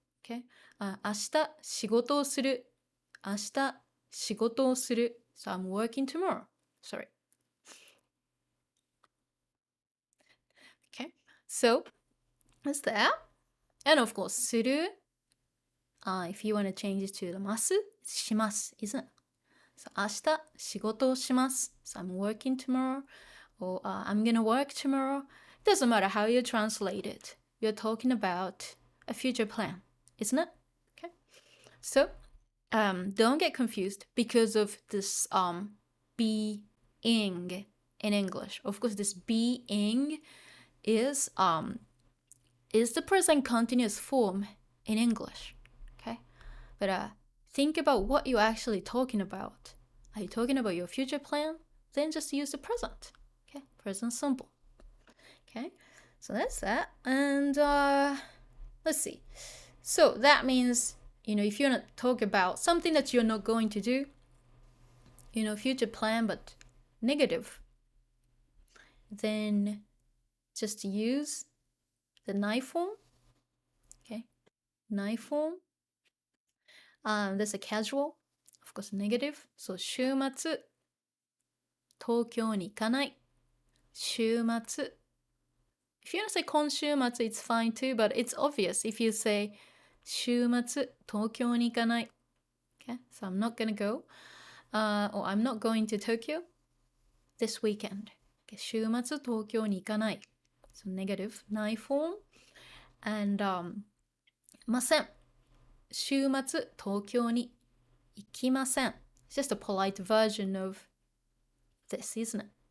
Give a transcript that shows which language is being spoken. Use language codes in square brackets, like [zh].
[ja] Okay? 明日仕事をする.明日仕事をする. [en] So I'm working tomorrow. Sorry. So that's that. And of course, する. If you want to change it to the ます, します, isn't it? [ja] So 明日仕事をします. [en] So I'm working tomorrow. Or I'm gonna work tomorrow. It doesn't matter how you translate it. You're talking about a future plan, isn't it? Okay. So don't get confused because of this being in English. Of course, this being is the present continuous form in English. Okay. But think about what you're actually talking about. Are you talking about your future plan? Then just use the present. Okay, present simple. Okay, so that's that. And let's see. So that means, if you want to talk about something that you're not going to do, future plan but negative, then just use the ない form. Okay, ない form. That's a casual, of course, negative. [ja] So 週末東京に行かない. 週末. [en] If you want to say 今週末, it's fine too, but it's obvious if you say [ja] 週末東京に行かない. [en] Okay, so I'm not gonna go, or I'm not going to Tokyo this weekend. [ja] Okay, 週末東京に行かない. [en] So negative, ない form. And ません. [ja] 週末東京に行きません. [en] It's just a polite version of this, isn't it?